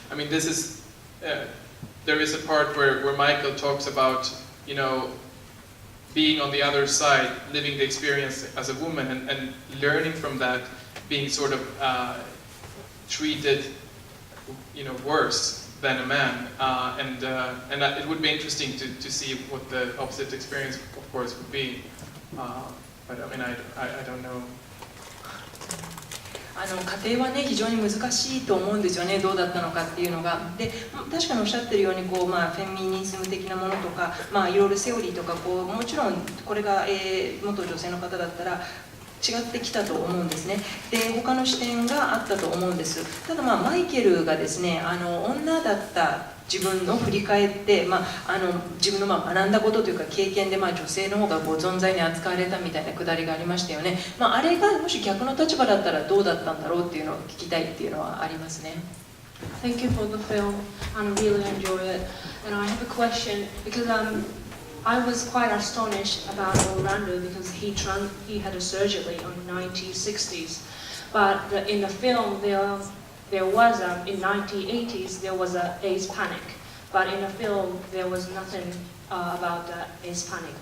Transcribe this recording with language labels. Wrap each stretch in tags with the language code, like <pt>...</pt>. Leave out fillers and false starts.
<en>I mean, this is there is a part where Mikael talks about being on the other side, living the experience as a woman, and learning from that, being sort of treated worse than a man, and it would be interesting to see what the opposite experience, of course, would be. But I mean, I don't know.</en> <ja>家庭はね非常に難しいと思うんですよね、どうだったのかっていうのが。で確かにおっしゃってるようにフェミニズム的なものとか、いろいろセオリーとかもちろんこれが、元女性の方だったら違ってきたと思うんですね。で他の視点があったと思うんです。ただマイケルがですね女だった自分を振り返って、自分の学んだことというか経験で、女性の方が存在に扱われたみたいなくだりがありましたよね。あれがもし逆の立場だったらどうだったんだろうっていうのを聞きたいっていうのはありますね。</ja> <en>Thank you for the film. I really enjoy it. And I have a question because I was quite astonished about Orlando because he had a surgery in the 1960s, but in the film there was in 1980s there was a AIDS panic, but in the film there was nothing about the AIDS panic.</en>